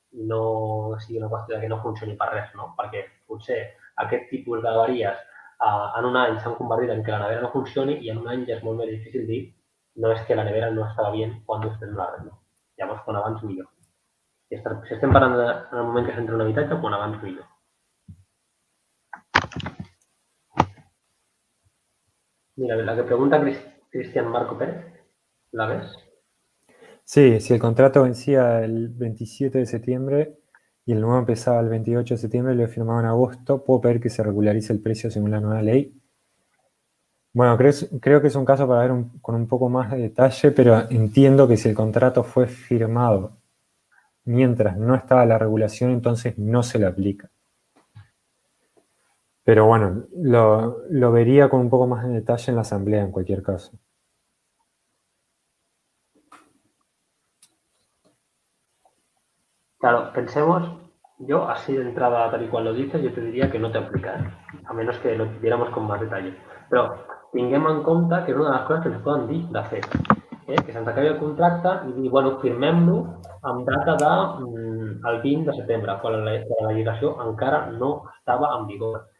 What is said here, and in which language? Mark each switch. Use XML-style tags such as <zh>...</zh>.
<ca>No sigui una qüestió que no funcioni per res, no? Perquè potser aquest tipus d'avaries en un any s'han convertit en que la nevera no funcioni i en un any ja és molt més difícil dir no és que la nevera no estava bien quan</ca> <es>usted no la arregló.</es> <ca>Llavors, quan abans millor. Si estem parlant en el moment que s'entra un habitatge, quan abans millor.</ca> <es>Mira, la que pregunta Cristian Marco Pérez, ¿la ves? Sí, si el contrato vencía el 27 de septiembre y el nuevo empezaba el 28 de septiembre, lo he firmado en agosto, puedo pedir que se regularice el precio según la nueva ley. Bueno, creo que es un caso para ver con un poco más de detalle, pero entiendo que si el contrato fue firmado mientras no estaba la regulación, entonces no se le aplica. Pero bueno, lo vería con un poco más de detalle en la asamblea en cualquier caso. Claro, pensemos, yo así de entrada, tal y cual lo dices, yo</es> <ca>te diria que no t'aplica,</ca> <es>a menos que lo viéramos con más detalle.</es> <ca>Però tinguem en compte que és una de les coses que ens poden dir de fet, que se'ns acabi el contracte i dir, bueno, firmem-lo amb data de, el 20 de setembre, quan la legislació encara no estava en vigor.</ca>